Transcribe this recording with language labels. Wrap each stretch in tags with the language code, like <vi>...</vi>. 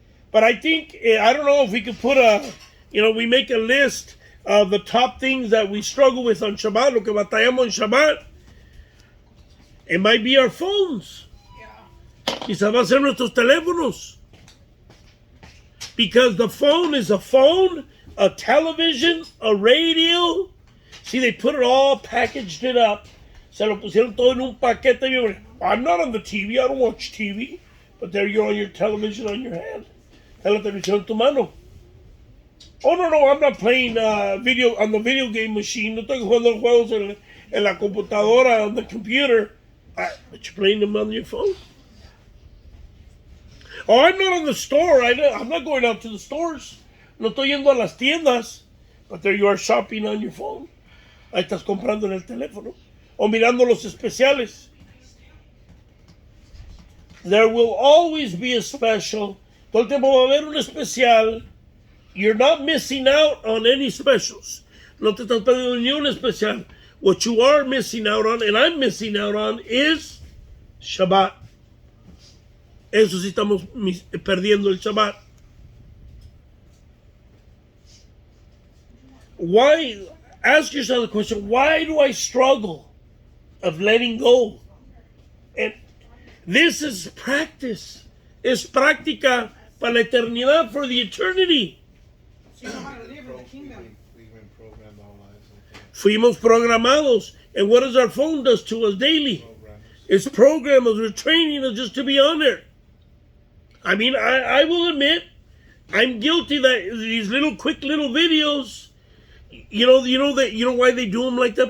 <en>But I think, I don't know if we could put we make a list of the top things that we struggle with on Shabbat,</en> <es>lo que batallamos en Shabbat.</es> <en>It might be our phones. Yeah.</en> <es>Quizás va a ser nuestros teléfonos.</es> <en>Because the phone is a phone, a television, a radio. See, they put it all, packaged it up.</en> <es>Se lo pusieron todo en un paquete.</es> <en>I'm not on the TV. I don't watch TV. But there you're on your television on your hand.</en> <es>Está la televisión en tu mano.</es> <en>Oh, no, I'm not playing video on the video game machine.</en> <es>No estoy jugando juegos en la computadora,</es> <en>on the computer. But you're playing them on your phone. Oh, I'm not on the store. I'm not going out to the stores.</en> <es>No estoy yendo a las tiendas.</es> <en>But there you are shopping on your phone.</en> <es>Ahí estás comprando en el teléfono. O mirando los especiales.</es> <en>There will always be a special.</en> <es>Todo el tiempo va a haber un especial.</es> <en>You're not missing out on any specials.</en> <es>No te estás perdiendo ni un especial.</es> <en>What you are missing out on, and I'm missing out on, is Shabbat.</en> <es>Eso sí estamos perdiendo el Shabbat.</es> <en>Why? Ask yourself the question, why do I struggle of letting go? And this is practice.</en> <es>Es práctica para la eternidad,</es> <en>for the eternity. So you know how to live in the kingdom. We've been programmed our lives. Okay.</en> <es>Fuimos programados.</es> <en>And what does our phone does to us daily? Programs. It's programmed us, we're training us just to be on there. I mean, I will admit, I'm guilty that these quick little videos, you know why they do them like that?</en>